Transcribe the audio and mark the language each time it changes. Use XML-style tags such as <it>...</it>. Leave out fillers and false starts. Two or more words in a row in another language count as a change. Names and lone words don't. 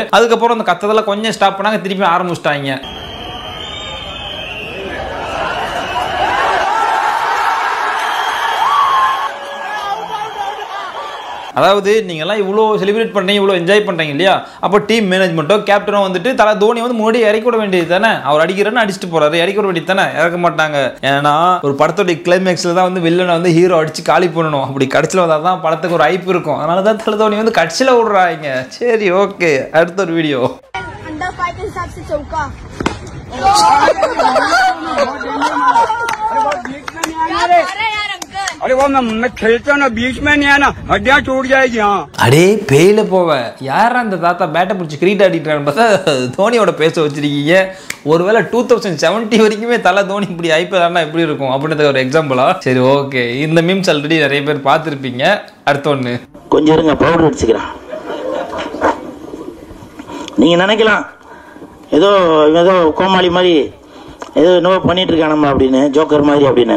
<ta>அதுக்கப்புறம் அந்த கத்ததெல்லாம் கொஞ்சம் ஸ்டாப் பண்ணாங்க, திருப்பி ஆரம்பிச்சிட்டாங்க. அதாவது நீங்கள்லாம் இவ்வளோ செலிப்ரேட் பண்ணுறீங்க, இவ்வளோ என்ஜாய் பண்ணுறீங்க இல்லையா, அப்போ</ta> <en>team management</en> <ta>கேப்டனோ வந்துட்டு தலை தோனி வந்து முன்னாடி இறக்கி விட வேண்டியது தானே. அவர் அடிக்கிறன்னு அடிச்சுட்டு போறாரு, இறக்கி விட வேண்டியது தானே. இறக்க மாட்டாங்க. ஏன்னா ஒரு படத்தோட கிளைமேக்ஸில் தான் வந்து வில்லனை வந்து ஹீரோ அடிச்சு காலி பண்ணணும். அப்படி கடைசியில் வந்தால் தான் படத்துக்கு ஒரு ஐப்பு இருக்கும். அதனால தான் தலை தோனி வந்து கடைசியில் விடுறாங்க. சரி ஓகே, அடுத்த ஒரு வீடியோ.</ta> <hi>अरे वो मैं खेलता ना बीच में नहीं आना, हड्डियां टूट जाएगी.</hi> <ta>அடே பேயில போவ யாரா அந்த தாத்தா பேட்டை பிடிச்சி கிரீட் ஆடிட்டான்னு பார்த்தா தோனியோட பேச வச்சிருக்கீங்க. ஒருவேளை 2070 வரைக்குமே தலை தோனி இப்படி ஐபிஎல் எப்படி இருக்கும் அப்படின்றது ஒரு எக்ஸாம்பிளா. சரி ஓகே, இந்த மீம்ஸ் ஆல்ரெடி நிறைய பேர் பார்த்துருப்பீங்க. அடுத்த ஒன்று கொஞ்சம் இருங்க, பவுடர் அடிச்சுக்கிறேன். நீங்க நினைக்கலாம் ஏதோ கோமாளி மாதிரி ஏதோ என்னவோ பண்ணிட்டு இருக்கானம்மா அப்படின்னு, ஜோக்கர் மாதிரி அப்படின்னு.</ta>